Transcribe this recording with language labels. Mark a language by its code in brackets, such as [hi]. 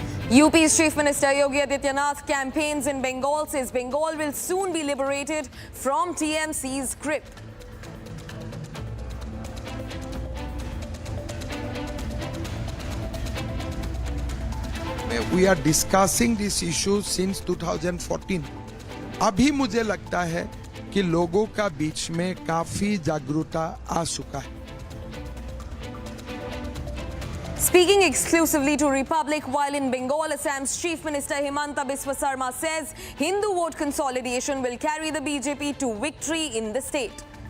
[en] UP's Chief Minister Yogi Adityanath campaigns in Bengal, says Bengal will soon be liberated from TMC's grip. We are discussing this issue since 2014. [hi] अभी मुझे लगता है कि लोगों का बीच में काफी जागरूकता आ चुका है. [en] Speaking exclusively to Republic, while in Bengal, Assam's Chief Minister Himanta Biswa Sarma says Hindu vote consolidation will carry the BJP to victory in the state.